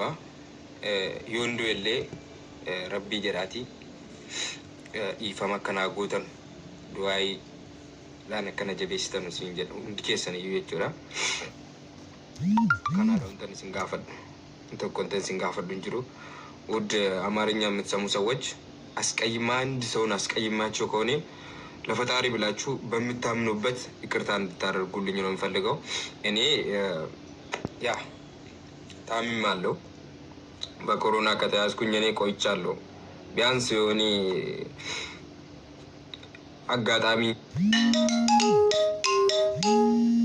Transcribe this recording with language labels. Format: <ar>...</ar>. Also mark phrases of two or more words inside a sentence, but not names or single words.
<om>Yoon du'ellee rabbii jedhaati dhiifama akkanaa gootan du'aayii laan akkana jabeessitan isin jedhu hundi keessan iyyuu jechuudha. Kanaadha wantan isin gaafadhu. Tokko wantan isin gaafadhu hin jiru.</om> <am>ውድ አማርኛ የምትሰሙ ሰዎች አንድ ሰውን አስቀይማቸው ከሆነ ለፈጣሪ ብላችሁ በምታምኑበት ይቅርታ እንድታደርጉልኝ ነው የምፈልገው። እኔ ታምሜያለሁ። በኮሮና ከተያዝኩኝ እኔ ቆይቻለሁ። ቢያንስ የሆነ አጋጣሚ</am>